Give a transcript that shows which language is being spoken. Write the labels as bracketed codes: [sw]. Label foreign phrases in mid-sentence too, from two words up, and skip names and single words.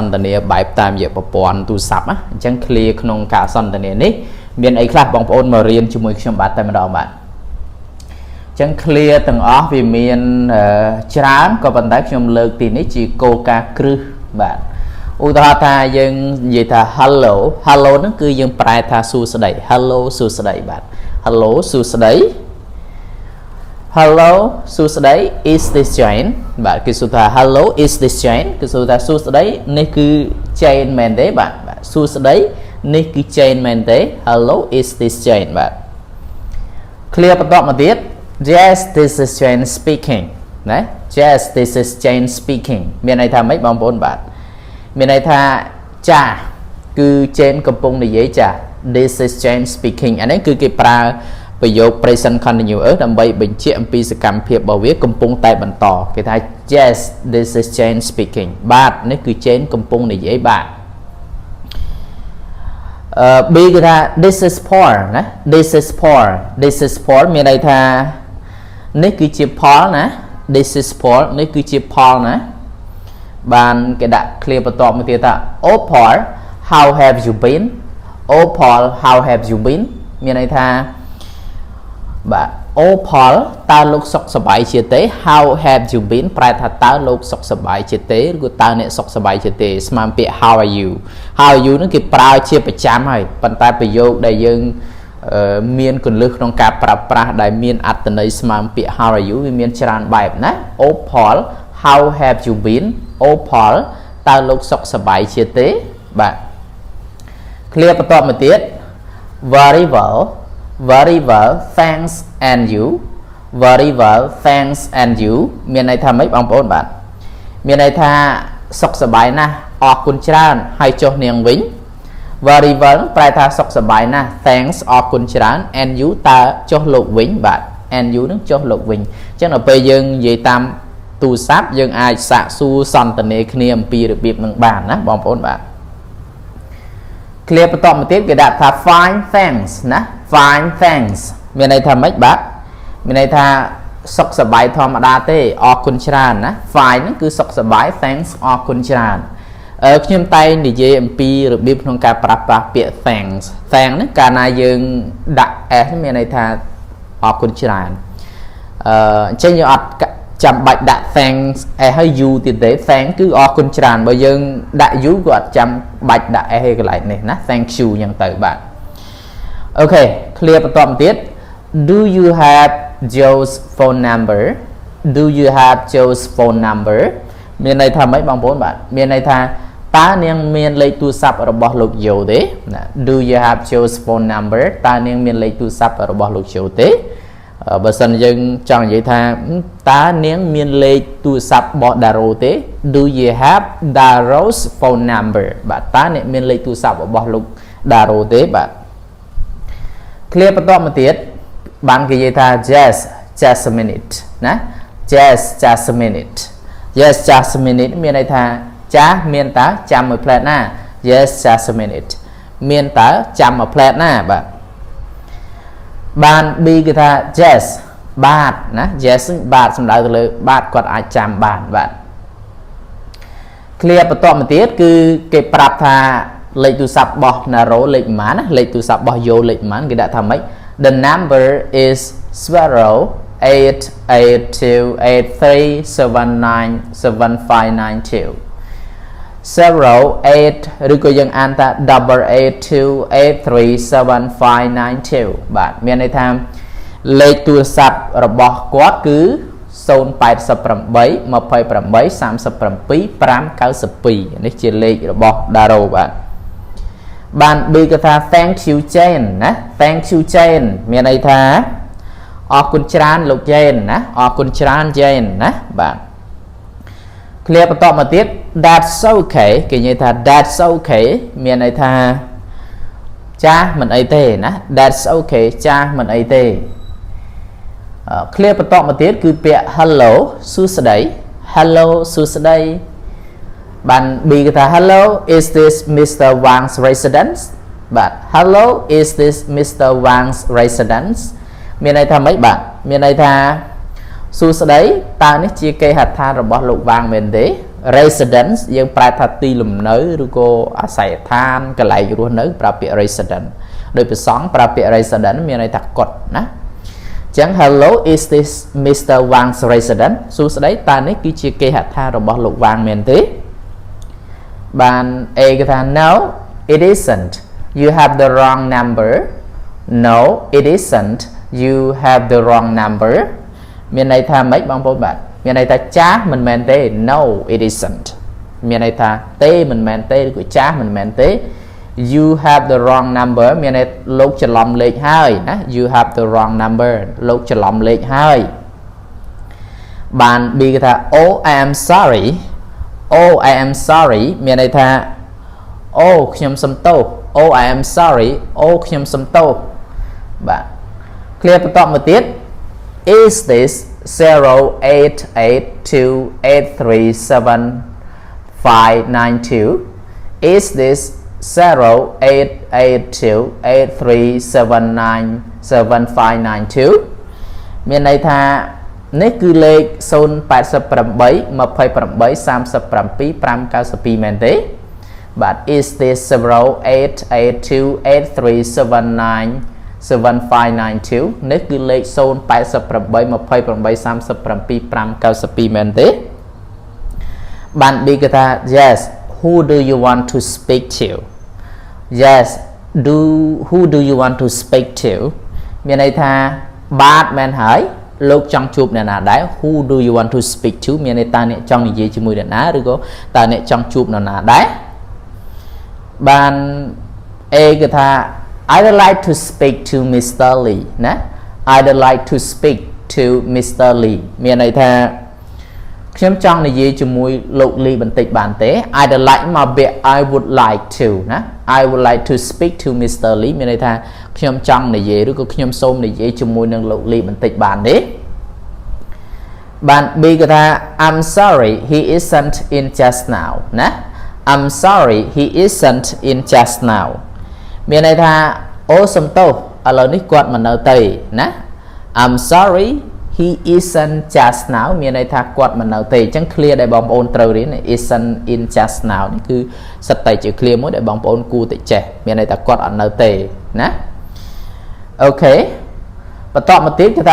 [km] ន្ទនាបែបតាមរយៈប្រព័ន្ធទូរស័ព្ទណាអញ្ចឹង clear ក្នុងការសន្ទនានេះមានអីខ្លះបងប្អូនមករៀនជាមួយខ្ញុំបាទតែម្ដងបាទអញ្ចឹង clear ទាំងអស់វាមានច្រើនក៏ប៉ុន្តែខ្ញុំលើកទីនេះជាគោលការណ៍គ្រឹះបាទឧទាហរណ៍ថាយើងនិយាយថា [en] hello hello [km] ហ្នឹងគឺយើងប្រែថាសួស្តី hello សួស្តីបាទ hello សួស្តី hello សួស្តី [en] is this Jane [km] បាទគេសួរថា [en] hello is this Jane [km] គេសួរថាសួស្តីនេះគឺ Jane មែនទេបាទសួស្តីនេះគឺ Jane មែនទេ [en] hello is this Jane [km] បាទ clear បន្តមកទៀត [en] yes this is Jane speaking [km] ណា [en] yes this is Jane speaking [km] មានន័យថាម៉េចបងប្អូនបាទមានន័យថាចាគឺ Jane កំពុងនិយាយចា [en] this is Jane speaking [km] អានេះគឺគេប្រើប្រយោគ [en] present continuous [km] ដើម្បីបញ្ជាក់អំពីសកម្មភាពរបស់វាកំពុងតែបន្តគេថា [en] yes this is Jane speaking [km] បាទនេះគឺ Jane កំពុងនិយាយបាទ B គេថា [en] this is Paul [km] ណា [en] this is Paul this is Paul [km] មានន័យថានេះគឺជា Paul ណា [en] this is Paul [km] នេះគឺជា Paul ណាបានគេដាក់ clear បន្ទាប់មកទៀតថា [en] Oh Paul how have you been Oh Paul how have you been [km] មានន័យថាបាទ [en] Oh Paul [km] តើលោកសុខសប្បាយជាទេ [en] How have you been [km] ប្រែថាតើលោកសុខសប្បាយជាទេឬក៏តើអ្នកសុខសប្បាយជាទេស្មើពាក្យ [en] How are you How are you [km] ហ្នឹងគេប្រើជាប្រចាំហើយប៉ុន្តែប្រយោគដែលយើងមានគន្លឹះក្នុងការប្រើប្រាស់ដែលមានអត្ថន័យស្មើពាក្យ [en] How are you [km] វាមានច្រើនបែបណា [en] Oh Paul How have you been Oh Paul [km] តើលោកសុខសប្បាយជាទេបាទ clear បន្តមកទៀត Very [en] well thanks and you very well thanks and you [km] មានន័យថាម៉េចបងប្អូនបាទមានន័យថាសុខសប្បាយណាស់អរគុណច្រើនហើយចុះនាងវិញ [en] very well [km] ប្រែថាសុខសប្បាយណាស់ thanks អរគុណច្រើន [en] and you [km] តើចុះលោកវិញបាទ [en] and you [km] នឹងចុះលោកវិញអញ្ចឹងដល់ពេលយើងនិយាយតាមទូរស័ព្ទយើងអាចសាកសួរសន្ទនាគ្នាអំពីរបៀបនឹងបានណាបងប្អូនបាទ clear បន្តមកទៀតគេដាក់ថា [en] fine thanks [km] ណា [en] fine thanks [km] មានន័យថាម៉េចបាទមានន័យថាសុខសប្បាយធម្មតាទេអរគុណច្រើនណា fine ហ្នឹងគឺសុខសប្បាយ thanks អរគុណច្រើនខ្ញុំតែងនិយាយអំពីរបៀបក្នុង ការប្រើប្រាស់ពាក្យ [en] thanks thanks [km] ហ្នឹងកាលណាយើងដាក់ s មានន័យថាអរគុណច្រើនអញ្ចឹងយើងអត់ចាំបាច់ដាក់ thanks ឲ្យ you ទៀតទេ thanks គឺអរគុណ ច្រើនបើយើងដាក់ you ក៏អត់ចាំបាច់ដាក់ s ឲ្យកន្លែងនេះណា [en] thank you [km] អញ្ចឹងទៅបាទអូខេ clear បន្តមកទៀត Do [en] you have Joe's phone number Do you have Joe's phone number [km] មានន័យថាម៉េចបងប្អូនបាទមានន័យថាតើនាងមានលេខទូរស័ព្ទរបស់លោក Joe ទេណា [en] Do you have Joe's phone number [km] តើនាងមានលេខទូរស័ព្ទរបស់លោក Joe ទេបើសិនយើងចង់និយាយថាតើនាងមានលេខទូរស័ព្ទរបស់ Daro ទេ [en] Do you have Daro's phone number [km] បាទតើអ្នកមានលេខទូរស័ព្ទរបស់លោក Daro ទេបាទ clear បន្តមកទៀតបានគេនិយាយថា [en] just a minute [km] ណា [en] just a minute yes just a minute [km] មានន័យថាចាស់មានតើចាំមួយផ្លែតណា [en] yes just a minute [km] មានតើចាំមួយផ្លែតណាបាទបាន B គឺថា yes បាទណា yes បាទសំដៅទៅលើបាទគាត់អាចចាំបានបាទ clear បន្តមកទៀតគឺគេប្រាប់ថាលេខទូរស័ព្ទរបស់ Naro លេខប៉ុន្មានណាលេខទូរស័ព្ទរបស់ Yo លេខប៉ុន្មានគេដាក់ថាម៉េច [en] The number is [km] 08828379759 08 ឬក៏យើងអានថា 88283759 បាទមានន័យថាលេខទូរស័ព្ទរបស់គាត់គឺ088 28 37 592នេះជាលេខរបស់ Daro បាទបាន B គឺថា [en] thank you Jane [km] ណា [en] thank you Jane [km] មានន័យថាអរគុណច្រើនលោក Jane ណាអរគុណច្រើន Jane ណាបាទ clear បន្តមកទៀត [en] that's okay [km] គេនិយាយថា [en] that's okay [km] មានន័យថាចាស់មិនអីទេណា [en] that's okay [km] ចាស់មិនអីទេ clear បន្តមកទៀតគឺពាក្យ hello សួស្តី hello សួស្តីបាន B គេថា [en] hello is this Mr. Wang's residence បាទ hello is this Mr. [km] Wang's residence មានន័យថាម៉េចបាទមានន័យថាសួស្តីតើនេះជាគេហដ្ឋានរបស់លោក Wang មែនទេ residence យើងប្រែថាទីលំនៅឬក៏អាស័យដ្ឋានកន្លែងរស់នៅប្រើពាក្យ resident ដោយប្រសងប្រើពាក្យ resident មានន័យថាកុដណាចឹង [en] hello is this Mr. [km] Wang's residence សួស្តីតើនេះគឺជាគេហដ្ឋានរបស់លោក Wang មែនទេបាន A គេថា [en] no it isn't you have the wrong number no it isn't you have the wrong number [km] មានន័យថាម៉េចបងប្អូនបាទមានន័យថាចាស់មិនមែនទេ [en] no it isn't [km] មានន័យថាទេមិនមែនទេឬក៏ចាស់មិនមែនទេ [en] you have the wrong number [km] មានន័យលោកច្រឡំលេខហើយណា [en] you have the wrong number [km] លោកច្រឡំលេខហើយបាន B គេថា [en] oh I am sorry oh I am sorry [km] មានន័យថាអូខ្ញុំសុំទោស [en] oh I am sorry [km] អូខ្ញុំសុំទោសបាទ clear បន្តមកទៀត [en] is this [km] 08828379592 [en] is this [km] 0882837979592 មានន័យថានេះគឺលេខ088 28 37 592មែនទេបាទ [en] is this [km] 08828379795 7592 នេះគឺលេខ 088 28 37 592មែនទេបាន B គេថា [en] yes who do you want to speak to yes who do you want to speak to [km] មានន័យថាបាទមែនហើយលោកចង់ជួបអ្នកណាដែរ [en] who do you want to speak to [km] មានន័យតើអ្នកចង់និយាយជាមួយអ្នកណាឬក៏តើអ្នកចង់ជួបនរណាដែរបាន A គេថា [en] I'd like to speak to Mr. Lee ណា I'd like to speak to Mr. [km] Lee មានន័យថាខ្ញុំចង់និយាយជាមួយលោក Lee បន្តិចបានទេ [en] I'd like [km] មកពាក្យ [en] I would like to [km] ណា [en] I would like to speak to Mr. [km] Lee មានន័យថាខ្ញុំចង់និយាយឬក៏ខ្ញុំសូមនិយាយជាមួយនឹងលោក Lee បន្តិចបានទេបាន B គេថា [en] I'm sorry he isn't in just now [km] ណា [en] I'm sorry he isn't in just now [km] មានន័យថាអូសំទោសឥឡូវនេះគាត់មិននៅទេណា [en] I'm sorry he isn't just now [km] មានន័យថាគាត់មិននៅទេអញ្ចឹង clear ដែលបងប្អូនត្រូវរៀន [en] isn't in just now [km] នេះគឺសិតតែជា clear មួយដែលបងប្អូនគួរតែចេះមានន័យថាគាត់អត់នៅទេណាអូខេបន្តមកទៀតគេថា